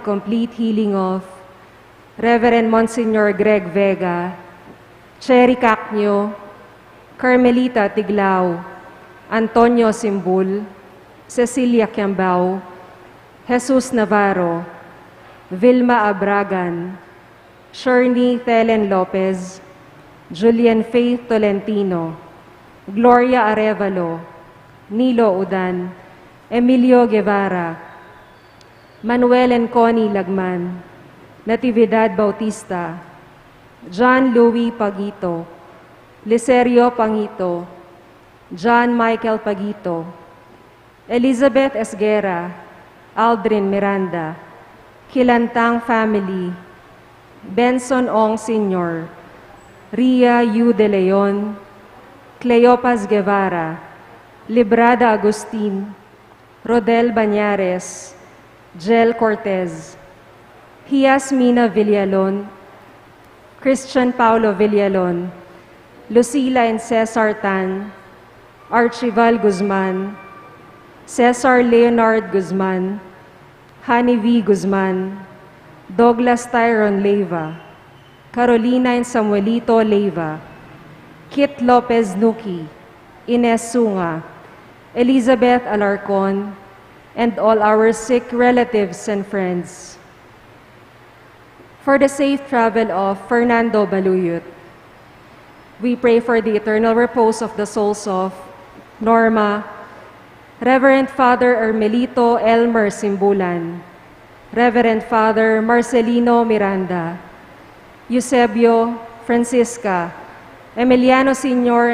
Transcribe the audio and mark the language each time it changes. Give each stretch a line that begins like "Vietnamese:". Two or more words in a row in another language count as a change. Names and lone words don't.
English: complete healing of Reverend Monsignor Greg Vega, Cherry Cacnio, Carmelita Tiglao, Antonio Simbul, Cecilia Kiambao, Jesus Navarro, Vilma Abragan, Shirley Thelen Lopez, Julian Faith Tolentino, Gloria Arevalo, Nilo Udan, Emilio Guevara, Manuel and Connie Lagman, Natividad Bautista, John Louis Pagito, Licerio Pangito, John Michael Pagito, Elizabeth Esguera, Aldrin Miranda, Kilantang family, Benson Ong Sr., Ria Yu de Leon, Cleopas Guevara, Librada Agustin, Rodel Bañares, Jel Cortez, Hiasmina Villalon, Christian Paulo Villalon, Lucila and Cesar Tan, Archival Guzman, Cesar Leonard Guzman, Hani V. Guzman, Douglas Tyron Leiva, Carolina and Samuelito Leiva, Kit Lopez Nuki, Ines Sunga, Elizabeth Alarcon, and all our sick relatives and friends. For the safe travel of Fernando Baluyot, we pray for the eternal repose of the souls of Norma, Reverend Father Ermelito Elmer Simbulan, Reverend Father Marcelino Miranda, Eusebio, Francisca, Emiliano Sr.